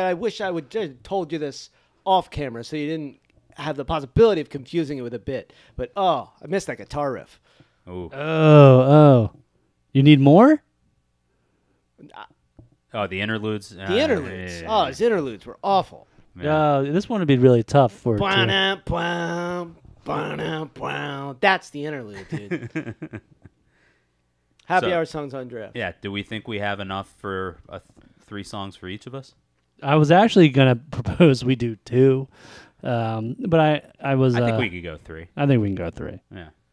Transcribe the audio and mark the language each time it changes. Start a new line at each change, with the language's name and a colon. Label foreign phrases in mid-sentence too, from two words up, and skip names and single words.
English: I wish I would just told you this off camera so you didn't have the possibility of confusing it with a bit. But I missed that guitar riff. Ooh. Oh. You need more? Oh, the interludes. The interludes. Oh, his interludes were awful. Yeah. This one would be really tough for it to- Ba-na, bwam, ba-na, bwam. That's the interlude, dude. Happy So- Hour songs on draft. Yeah. Do we think we have enough for 3 songs for each of us? I was actually gonna propose we do 2, but I was. I think we could go 3. I think we can go 3. Yeah.